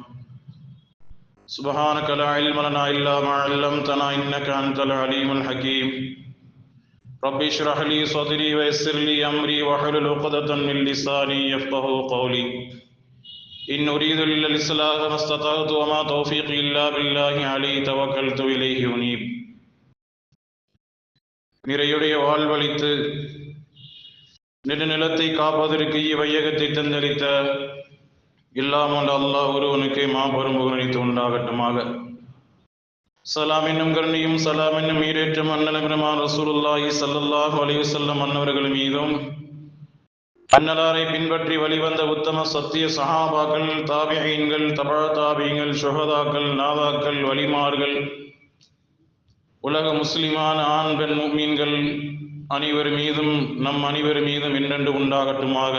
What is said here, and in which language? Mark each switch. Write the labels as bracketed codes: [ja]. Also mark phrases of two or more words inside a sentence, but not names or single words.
[ar] سبحانك لا علم لنا إلا ما علمتنا إنك أنت العليم الحكيم. رب اشرح لي صدري ويسر لي أمري واحلل عقدة من لساني يفقهوا قولي. إن أريد إلا الإصلاح ما استطعت وما توفيقي إلا بالله عليه توكلت إليه أنيب. [ta] நிறையுடைய வாழ்வளித்து நெடுநிலத்தை காப்பதற்கு இவ்வையகத்தை தந்தளித்த இல்லாமல் அல்லாஹ் ஒருவனுக்கு மாபெரும் புகழ் உண்டாகட்டுமாக. சலாம் என்னும் கருணையும் சலாம் என்னும் ஈரேற்றம் அண்ணல் பெருமான் [ar] رسول الله صلى الله عليه وسلم [ta] அன்னவர்கள் மீதும் அன்னலாரை பின்பற்றி வழிவந்த உத்தம சத்திய சஹாபாக்கள், தாபிஈன்கள், தபா தாபிஈன்கள், ஷுஹதாக்கள், நாதாக்கள், வலிமார்கள், உலக முஸ்லிமான ஆண் பெண் முஃமின்கள் அனைவர் மீதும் நம் அனைவர் மீதும் என்றென்று உண்டாகட்டுமாக.